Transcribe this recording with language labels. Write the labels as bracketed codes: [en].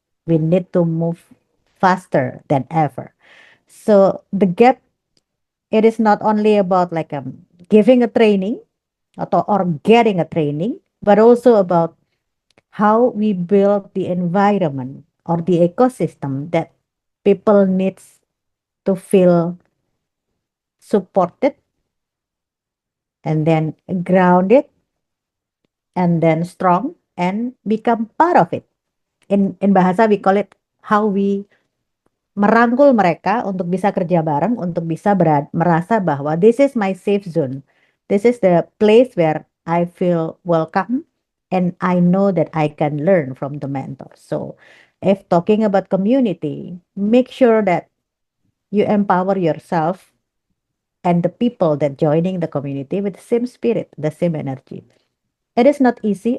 [en] We need to move faster than ever. So the gap, it is not only about like giving a training or getting a training, but also about how we build the environment or the ecosystem that people needs to feel supported and then grounded and then strong and become part of it. In bahasa we call it how we [id] merangkul mereka untuk bisa kerja bareng, untuk bisa merasa bahwa [en] this is my safe zone. This is the place where I feel welcome and I know that I can learn from the mentor. So if talking about community, make sure that you empower yourself and the people that joining the community with the same spirit, the same energy. It is not easy.